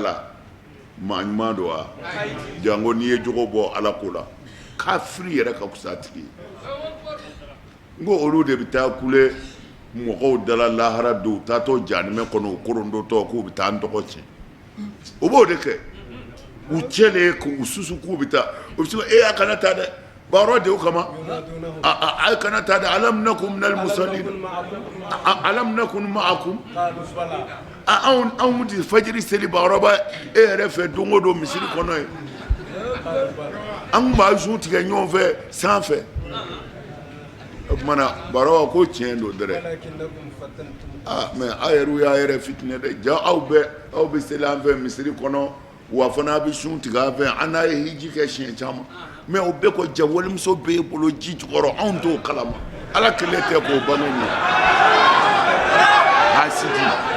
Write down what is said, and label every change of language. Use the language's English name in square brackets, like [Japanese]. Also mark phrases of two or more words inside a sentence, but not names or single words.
[Bambara] la maa ɲuman don wa jango n'i ye jogo bɔ ala ko la kafiri yɛrɛ ka fisa tigi n ko olu de bɛ taa kule mɔgɔw dala lahara don u taatɔ jahanama kɔnɔ u korondotɔ k'u bɛ taa n tɔgɔ tiɲɛ u b'o de kɛ u cɛlen k'u susu k'u bɛ taa u bɛ se a kana taa dɛ baara de o kama a kana taa dɛ [Arabic] ألم نكن من المصلين ألم نكن معكم [Bambara] anw di fajiri seli baaraba e yɛrɛ fɛ don o don misiri kɔnɔ ye an b'a zu tigɛ ɲɔgɔn fɛ sanfɛ o kumana baarawa ko tiɲɛ don dɛrɛ mais a yɛrɛ y'a yɛrɛ fitinɛ dɛ ja aw bɛ seli an fɛ misiri kɔnɔ wa fana a bɛ sun tigɛ an fɛ an n'a ye hiji kɛ siɲɛ caman mais o bɛɛ ko ja walimuso b'e bolo ji jukɔrɔ anw t'o kalama ala kelen tɛ k'o bange nin hasidi